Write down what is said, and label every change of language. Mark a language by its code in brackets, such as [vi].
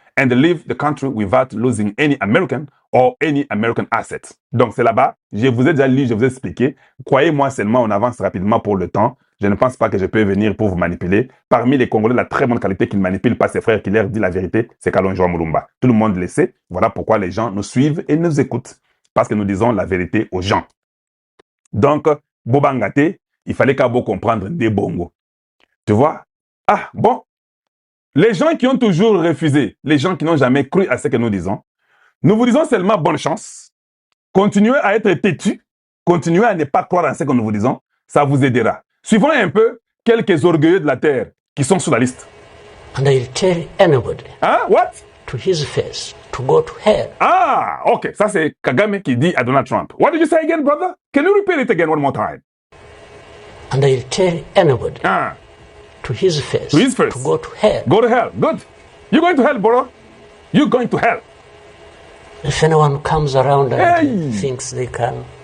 [en] And leave the country without losing any American or any American assets. [fr] Donc c'est là-bas, je vous ai déjà lu, je vous ai expliqué. Croyez-moi seulement, on avance rapidement pour le temps. Je ne pense pas que je peux venir pour vous manipuler. Parmi les Congolais, la très bonne qualité qui ne manipule pas ses frères, qui leur dit la vérité, c'est Kalonjo Mulumba. Tout le monde le sait. Voilà pourquoi les gens nous suivent et nous écoutent. Parce que nous disons la vérité aux gens. Donc, Bobangate, il fallait qu'à vous comprendre des bongos. Tu vois? Ah, bon. Les gens qui ont toujours refusé, les gens qui n'ont jamais cru à ce que nous disons, nous vous disons seulement bonne chance. Continuez à être têtus, continuez à ne pas croire à ce que nous vous disons, ça vous aidera. Suivons un peu quelques orgueilleux de la terre qui sont sur la liste. [en] And I'll tell anybody Hein? What? to his face to go to hell. Ah, ok. [fr] Ça, c'est Kagame qui dit à Donald Trump. [en] What did you say again, brother? Can you repeat it again one more time? And I'll tell anybody Ah, to his face to his face. to go to hell. Go to hell. Good. You going to hell, bro? You going to hell. If anyone comes around and Hey. thinks they can,